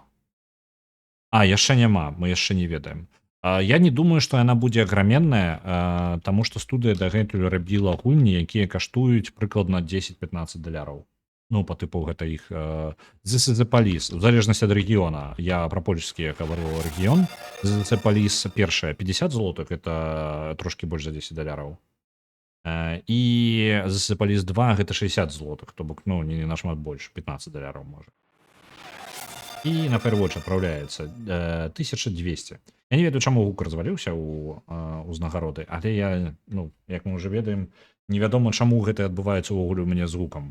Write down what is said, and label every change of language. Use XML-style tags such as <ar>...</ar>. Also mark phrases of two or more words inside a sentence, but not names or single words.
<be>Яшчэ няма, мы яшчэ не ведаем. Я не думаю, што яна будзе аграменная, таму што студыя дагэтуль рабіла гульні, якія каштуюць прыкладна $10-15. Ну, па тыпу гэта іх This is the Police, у залежнасці ад рэгіёна. Я пра польскі гавару рэгіён. This is the Police першая $50, гэта трошкі больш за $10. І This is the Police 2 гэта $60, то бок, ну, не нашмат больш, $15 можа. І на Firewatch адпраўляецца 1200. Я не ведаю, чаму гук разваліўся ў узнагароды, але я, ну, як мы ўжо ведаем, невядома, чаму гэта адбываецца ўвогуле ў мяне з гукам.</be>